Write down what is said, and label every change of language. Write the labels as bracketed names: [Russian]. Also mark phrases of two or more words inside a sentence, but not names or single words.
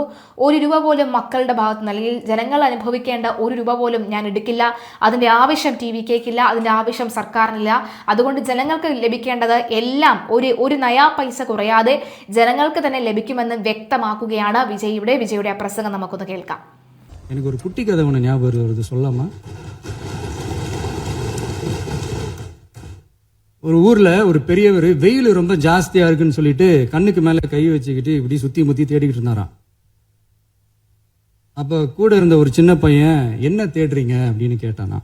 [Malayalam] ഒരു രൂപ പോലും മക്കളുടെ ഭാഗത്ത് അല്ലെങ്കിൽ ജനങ്ങൾ അനുഭവിക്കേണ്ട ഒരു രൂപ പോലും ഞാൻ എടുക്കില്ല. അതിന്റെ ആവശ്യം TVKക്കില്ല, അതിന്റെ ആവശ്യം സർക്കാരിനില്ല. അതുകൊണ്ട് ജനങ്ങൾക്ക് ലഭിക്കേണ്ടത് എല്ലാം ഒരു നയാ പൈസ കുറയാതെ ജനങ്ങൾക്ക് തന്നെ ലഭിക്കുമെന്ന് വ്യക്തമാക്കുകയാണ് വിജയുടെ ആ പ്രസംഗം. നമുക്കൊന്ന് കേൾക്കാം. [Tamil] எனக்கு ஒரு குட்டி கதை ஒன்று ஞாபகம் வருது, சொல்லாமா? ஒரு ஊர்ல ஒரு பெரியவர் வெயில் ரொம்ப ஜாஸ்தியா இருக்குன்னு சொல்லிட்டு கண்ணுக்கு மேல கை வச்சுக்கிட்டு இப்படி சுத்தி முத்தி தேடிக்கிட்டு இருந்தாராம். அப்ப கூட இருந்த ஒரு சின்ன பையன் என்ன தேடுறீங்க அப்படின்னு கேட்டானா.